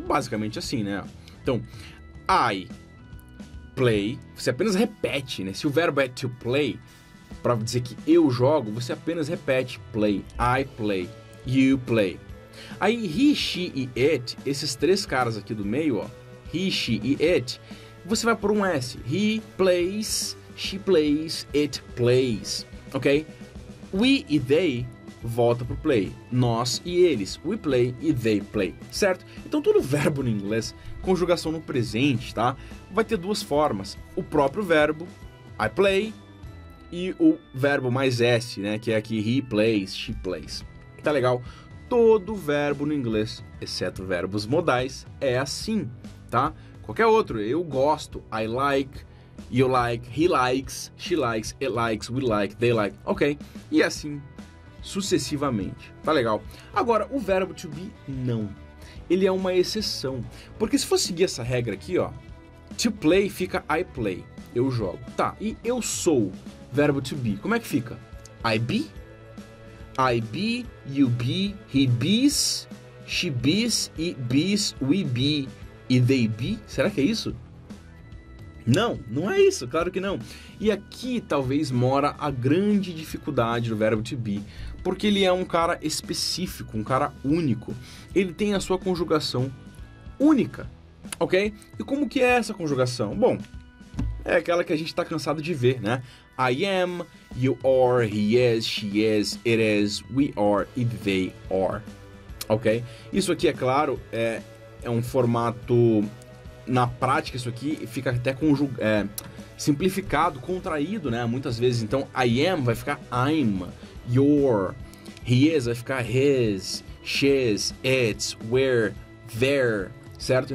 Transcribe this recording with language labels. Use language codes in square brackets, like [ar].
[pt] Basicamente assim, né? Então, [en] I play, [pt] você apenas repete, né? Se o verbo é to play, para dizer que eu jogo, você apenas repete play. [en] I play, you play. [pt] Aí he, she e it, esses 3 caras aqui do meio, ó, he, she e it, você vai por um S. [en] He plays, she plays, it plays, ok? [pt] We e they volta pro play. Nós e eles. [en] We play e they play, certo? [pt] Então todo verbo no inglês, conjugação no presente, tá? Vai ter 2 formas. O próprio verbo, [en] I play, [pt] e o verbo mais S, né? Que é aqui [en] he plays, she plays. [pt] Tá legal? Todo verbo no inglês, exceto verbos modais, é assim, tá? Qualquer outro, eu gosto, [en] I like, you like, he likes, she likes, it likes, we like, they like, ok? [pt] E assim sucessivamente, tá legal? Agora, o verbo to be, não. Ele é uma exceção, porque se for seguir essa regra aqui, ó, to play fica [en] I play, [pt] eu jogo. Tá, e eu sou, verbo to be, como é que fica? [en] I be, you be, he bees, she bees, it bees, we be e they be. [pt] Será que é isso? Não, não é isso, claro que não. E aqui talvez mora a grande dificuldade do verbo to be, porque ele é um cara específico, um cara único. Ele tem a sua conjugação única, ok? E como que é essa conjugação? Bom, é aquela que a gente está cansado de ver, né? [en] I am, you are, he is, she is, it is, we are e they are, ok? [pt] Isso aqui, é claro, é um formato... Na prática, isso aqui fica até simplificado, contraído, né? Muitas vezes. Então, I am vai ficar [en] I'm, your, he is [pt] vai ficar [en] his, she's, it's, we're, their, [pt] certo?